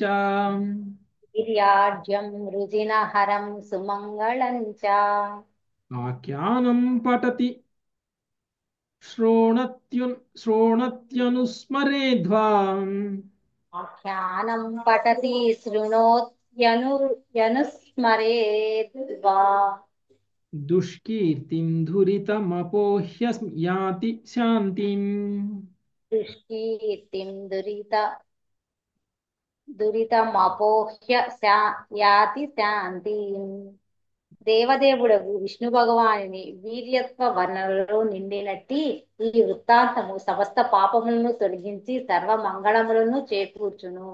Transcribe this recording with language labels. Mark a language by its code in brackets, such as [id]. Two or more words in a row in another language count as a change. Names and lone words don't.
[sa] వీర్యాఢ్యం వృజినహరం సుమంగళం చ ఆఖ్యానం పఠతి श्रोणत्यनुस्मरेद्वा ఆఖ్యానం పఠతి శృణోత్యనుస్మరేద్వా दुष्कीर्तिं धुरितमपोह्य याति शान्तिम् దుష్కీర్తిం దురితమపోహ్య యాతి శాంతిం. [te] దేవదేవుడగు విష్ణు భగవాని వీర్యత్వ వర్ణనలో నిండినట్టి ఈ వృత్తాంతము సమస్త పాపములను తొలగించి సర్వ మంగళములను చేకూర్చును.